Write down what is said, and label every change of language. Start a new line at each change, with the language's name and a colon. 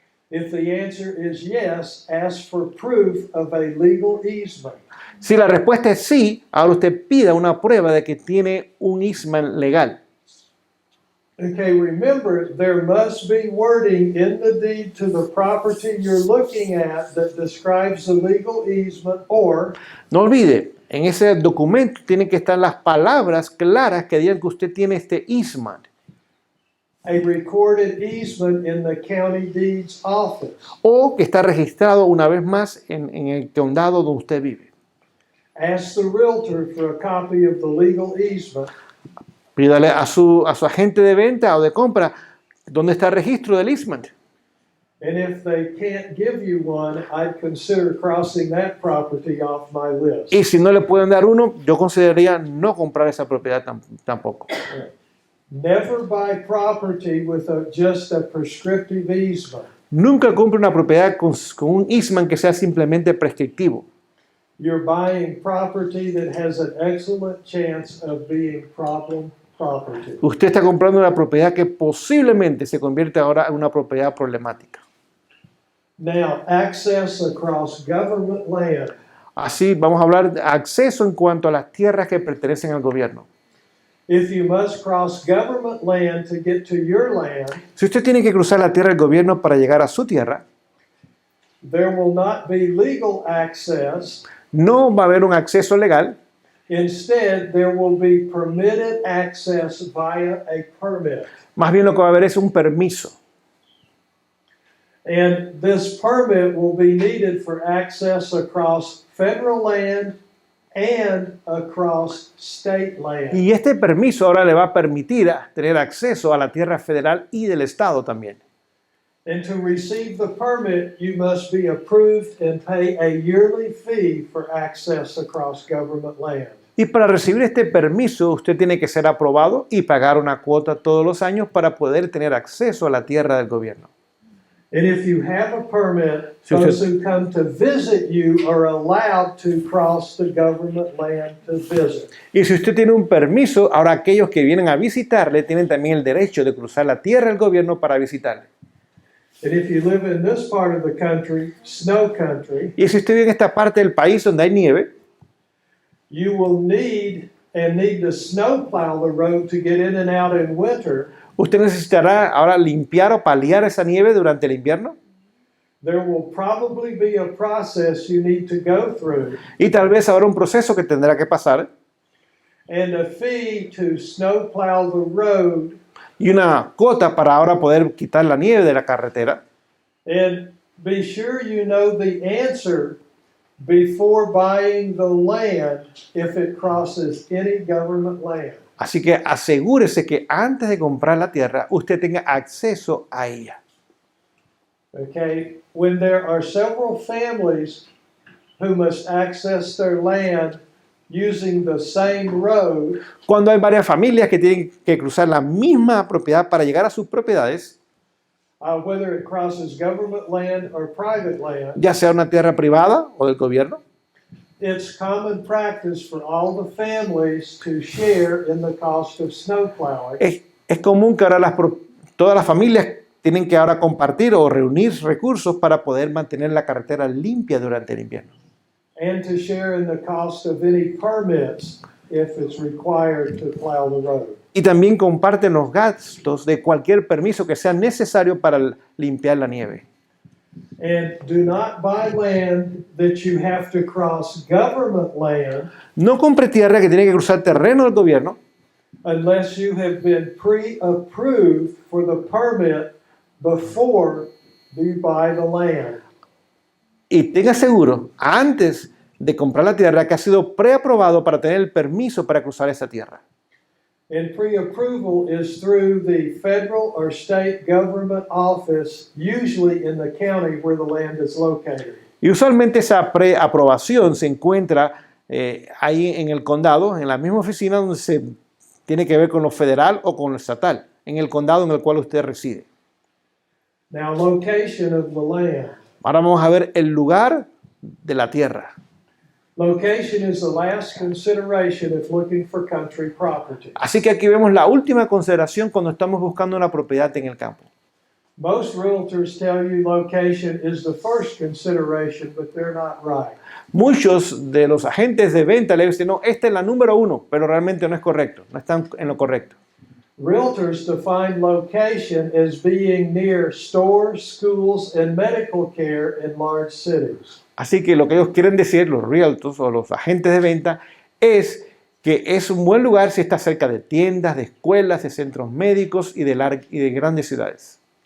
English: If the answer is yes, ask for proof of a legal easement.
Spanish: Si la respuesta es sí, ahora usted pida una prueba de que tiene un easement legal.
English: Okay, remember, there must be wording in the deed to the property you're looking at that describes the legal easement, or
Spanish: No olvide, en ese documento tienen que estar las palabras claras que digan que usted tiene este easement.
English: a recorded easement in the county deeds office.
Spanish: O que está registrado una vez más en el condado donde usted vive.
English: Ask the realtor for a copy of the legal easement.
Spanish: Pídale a su agente de venta o de compra dónde está el registro del easement.
English: And if they can't give you one, I'd consider crossing that property off my list.
Spanish: Y si no le pueden dar uno, yo consideraría no comprar esa propiedad tampoco.
English: Never buy property with just a prescriptive easement.
Spanish: Nunca compre una propiedad con un easement que sea simplemente prescriptivo.
English: You're buying property that has an excellent chance of being problem property.
Spanish: Usted está comprando una propiedad que posiblemente se convierte ahora en una propiedad problemática.
English: Now, access across government land.
Spanish: Así vamos a hablar de acceso en cuanto a las tierras que pertenecen al gobierno.
English: If you must cross government land to get to your land,
Spanish: Si usted tiene que cruzar la tierra del gobierno para llegar a su tierra,
English: there will not be legal access.
Spanish: no va a haber un acceso legal.
English: Instead, there will be permitted access via a permit.
Spanish: Más bien lo que va a haber es un permiso.
English: And this permit will be needed for access across federal land and across state land.
Spanish: Y este permiso ahora le va a permitir tener acceso a la tierra federal y del estado también.
English: And to receive the permit, you must be approved and pay a yearly fee for access across government land.
Spanish: Y para recibir este permiso, usted tiene que ser aprobado y pagar una cuota todos los años para poder tener acceso a la tierra del gobierno.
English: And if you have a permit,
Spanish: Si
English: those
Spanish: usted-
English: who come to visit you are allowed to cross the government land to visit.
Spanish: Y si usted tiene un permiso, ahora aquellos que vienen a visitarle tienen también el derecho de cruzar la tierra del gobierno para visitarle.
English: And if you live in this part of the country, snow country,
Spanish: Y si usted vive en esta parte del país donde hay nieve,
English: you will need to snowplow the road to get in and out in winter.
Spanish: usted necesitará ahora limpiar o paliar esa nieve durante el invierno.
English: There will probably be a process you need to go through
Spanish: Y tal vez habrá un proceso que tendrá que pasar
English: and a fee to snowplow the road.
Spanish: y una cuota para ahora poder quitar la nieve de la carretera.
English: And be sure you know the answer before buying the land if it crosses any government land.
Spanish: Así que asegúrese que antes de comprar la tierra, usted tenga acceso a ella.
English: Okay, when there are several families who must access their land using the same road,
Spanish: Cuando hay varias familias que tienen que cruzar la misma propiedad para llegar a sus propiedades,
English: whether it crosses government land or private land,
Spanish: ya sea una tierra privada o del gobierno,
English: it's common practice for all the families to share in the cost of snow plowing.
Spanish: es común que ahora todas las familias tienen que ahora compartir o reunir recursos para poder mantener la carretera limpia durante el invierno.
English: And to share in the cost of any permits if it's required to plow the road.
Spanish: Y también comparten los gastos de cualquier permiso que sea necesario para limpiar la nieve.
English: And do not buy land that you have to cross government land
Spanish: No compre tierra que tiene que cruzar terreno del gobierno
English: unless you have been pre-approved for the permit before you buy the land.
Spanish: y tenga seguro, antes de comprar la tierra, que ha sido preaprobado para tener el permiso para cruzar esa tierra.
English: And pre-approval is through the federal or state government office, usually in the county where the land is located.
Spanish: Y usualmente esa preaprobación se encuentra ahí en el condado, en la misma oficina donde se tiene que ver con lo federal o con lo estatal, en el condado en el cual usted reside.
English: Now, location of the land.
Spanish: Ahora vamos a ver el lugar de la tierra.
English: Location is the last consideration if looking for country property.
Spanish: Así que aquí vemos la última consideración cuando estamos buscando una propiedad en el campo.
English: Most realtors tell you location is the first consideration, but they're not right.
Spanish: Muchos de los agentes de venta le dicen, no, esta es la número uno, pero realmente no es correcto, no están en lo correcto.
English: Realtors define location as being near stores, schools, and medical care in large cities.
Spanish: Así que lo que ellos quieren decir, los realtors o los agentes de venta, es que es un buen lugar si está cerca de tiendas, de escuelas, de centros médicos y de grandes ciudades.